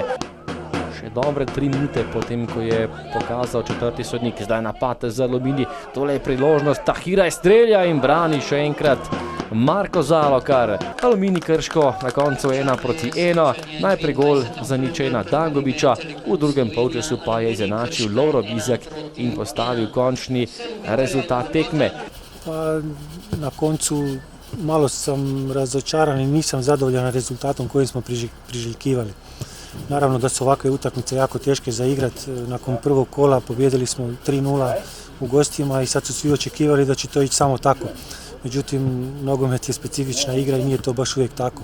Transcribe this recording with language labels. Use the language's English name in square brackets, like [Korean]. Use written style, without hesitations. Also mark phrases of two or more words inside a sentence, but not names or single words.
[Slovenian] Dobre 3 minute potem, ko je pokazal četrti sodnik, zdaj napad za Aluminij, tole je priložnost, Tahiraj strelja in brani še enkrat Marko Zalokar. Aluminij Krško na koncu 1:1, najprej gol za 0:1 Dangubiča, v drugem polčasu pa je izenačil Lovro Bizjak in postavil končni rezultat tekme. [Croatian] Na koncu malo sam razočaran i nisam zadovoljan rezultatom kojim smo priželjkivali. Naravno da su ovakve utakmice jako teške za igrat. Nakon prvog kola pobjedili smo 3:0 u gostima i sad su svi očekivali da će to ići samo tako. Međutim, nogomet je specifična igra i nije to baš uvijek tako.